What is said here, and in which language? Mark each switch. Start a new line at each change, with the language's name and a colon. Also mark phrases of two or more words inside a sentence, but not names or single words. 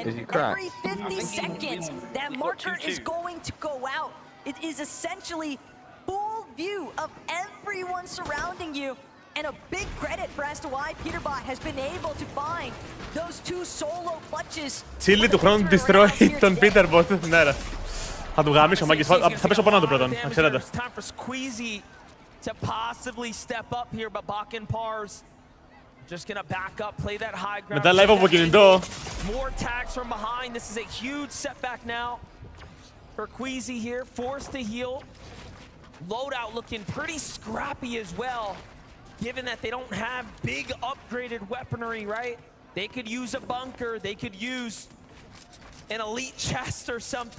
English: Is he cracked? every 50 seconds, that marker is going to go out. It is essentially full view of everyone surrounding you, and a big credit for as to why Peterbot has been able to find those two solo clutches.
Greek: Chili του χρόνου
English: destroy τον Peterbot.
Greek: Ναι ρε. Θα του γαμίσω, μάγκες. Θα πέσω πάνω του πρώτον, να ξέρετε.
English: Time for Squeezy to possibly step up here, but Bach and Pars just gonna back up, play that high ground.
Greek: Μετά live από κινητό.
English: More tags from behind. This is a huge setback now for Quezy here, forced to heal. Loadout looking pretty scrappy as well, given that they don't have big upgraded weaponry, right? They could use a bunker, they could use an elite chest or something.